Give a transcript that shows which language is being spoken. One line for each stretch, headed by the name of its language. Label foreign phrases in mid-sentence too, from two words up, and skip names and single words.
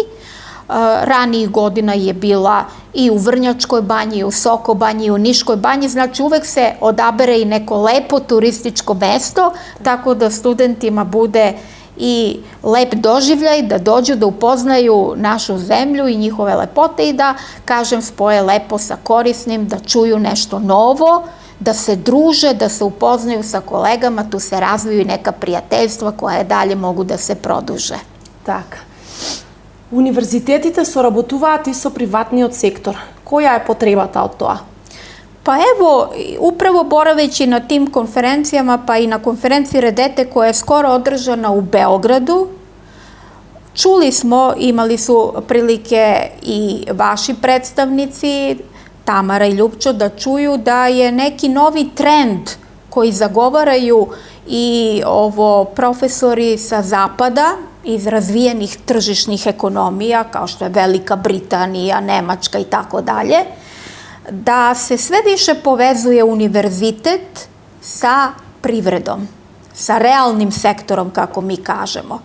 Serbian: Ranijih godina je bila i u Vrnjačkoj banji, i u Soko banji, i u Niškoj banji, znači uvek se odabere i neko lepo turističko mesto, tako da studentima bude i lep doživljaj, da dođu da upoznaju našu zemlju i njihove lepote i da, kažem, spoje lepo sa korisnim, da čuju nešto novo, da se druže, da se upoznaju sa kolegama, tu se razviju i neka prijateljstva koja dalje mogu da se produže.
Macedonian: Така. Универзитетите соработуваат и со приватниот сектор. Која е потребата од тоа?
Serbian: Pa evo, upravo boraveći na tim konferencijama, pa i na konferenciji Redete koja je skoro održana u Beogradu, čuli smo, imali su prilike i vaši predstavnici, Tamara i Ljupčo, da čuju da je neki novi trend koji zagovaraju i profesori sa zapada, iz razvijenih tržišnih ekonomija, kao što je Velika Britanija, Nemačka i tako dalje, da se sve više povezuje univerzitet sa privredom, sa realnim sektorom, kako mi kažemo.